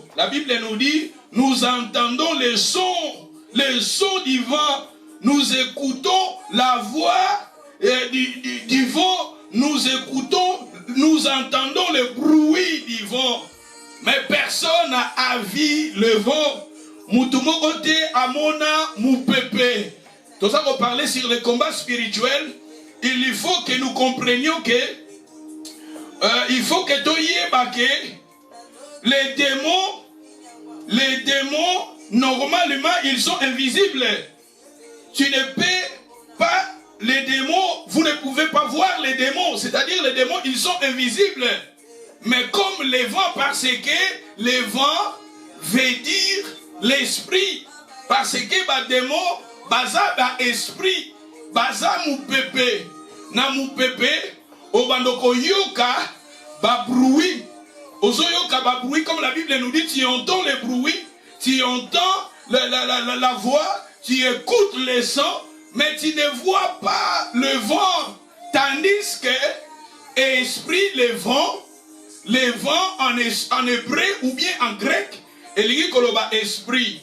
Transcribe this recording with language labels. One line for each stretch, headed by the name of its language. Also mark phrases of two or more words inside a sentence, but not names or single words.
French: La Bible nous dit, nous entendons les sons du vent. Nous écoutons la voix du vent. Nous entendons le bruit du vent. Mais personne n'a vu le vent.
Lingala: Moutumokote amona moupepe.
French: Tout ça qu'on parlait sur le combat spirituel, il faut que nous comprenions que il faut que les démons, normalement, ils sont invisibles. Tu ne peux pas, les démons, vous ne pouvez pas voir les démons. C'est-à-dire, les démons, ils sont invisibles. Mais comme les vents, parce que les vents veut dire l'esprit. Parce que les démons,
Lingala: baza esprit, baza moupepe. Na moupepe, obandoko yoka ba bruit. Ozoyoka ba bruit,
French: comme la Bible nous dit, tu entends le bruit, tu entends la voix, tu écoutes les sons, mais tu ne vois pas le vent. Tandis que esprit, le vent en hébreu ou bien en grec, il dit koloba esprit.